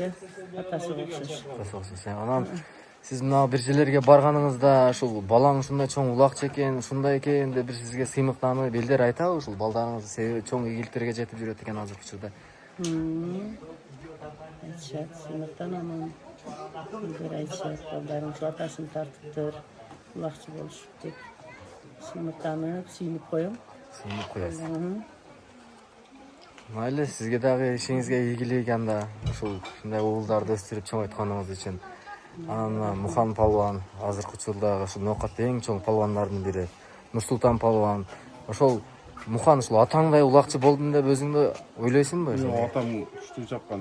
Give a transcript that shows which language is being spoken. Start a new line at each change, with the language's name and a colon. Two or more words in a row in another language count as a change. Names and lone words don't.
Kyrgyz: Атасыга окшош. Анан сиз мына бир жерлерге барганыңызда ушул балаң ушундай чоң улакчы экен, ушундай экен деп бир сизге сыймыктанып элдер айтабы ушул балдарыңыз себеби чоң ийгиликтерге жетип жүрөт экен азыркы учурда? Айтышат, сыймыктанамын. Bir aytышат, балдарың şu атасын тартыптыр, улакчы болушуп деп. Сыймыктанып, сүйүнүп коем. Сүйүнүп коесуз.
Uzbek: Mayli, sizga
Kyrgyz: dagы işingizge ийгилик анда ушул ушундай уулдарды өстүрүп чоңойтконуңуз үчүн. Анан Мухан палван азыркы учурдагы ушул Ноокатта эң чоң палвандардын бири. Нурсултан палван. Ошол Мухан ушул атаңдай улакчы болдум деп өзүңдү ойлойсуңбу? Атам күчтүү чапкан.